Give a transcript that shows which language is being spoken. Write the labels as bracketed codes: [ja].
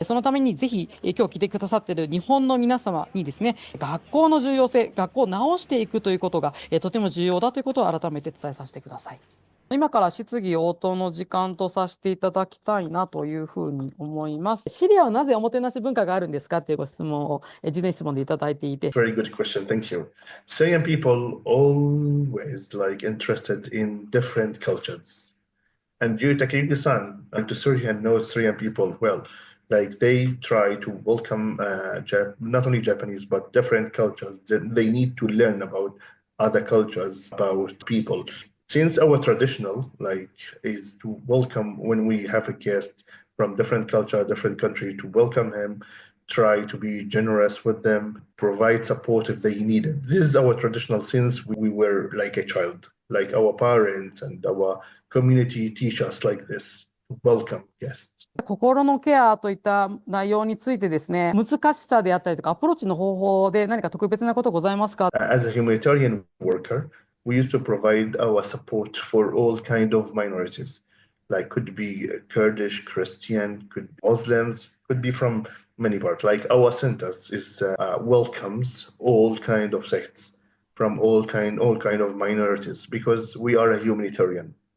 [ja] そのためにぜひ今日来てくださっている日本の皆様にですね、学校の重要性、学校を直していくということがとても重要だということを改めて伝えさせてください。今から質疑応答の時間とさせていただきたいなというふうに思います。シリアはなぜおもてなし文化があるんですかというご質問を事前質問でいただいていて。 [en] Very good question. Thank you. Syrian people always interested in different cultures. And due to Kyrgyzstan and to Syria knows Syrian people well. They try to welcome not only Japanese but different cultures. They need to learn about other cultures, about people. Since our traditional is to welcome when we have a guest from different culture, different country, to welcome him, try to be generous with them, provide support if they need it. This is our traditional since we were like a child, like our parents and our community teach us like this. Welcome guests. [ja] 心のケアといった内容についてですね、難しさであったりとか、アプローチの方法で何か特別なことございますか？ [en] As a humanitarian worker, we used to provide our support for all kind of minorities, like could be Kurdish, Christian, could be Muslims, could be from many parts. Like our centers is welcomes all kind of sects from all kind of minorities because we are a humanitarian.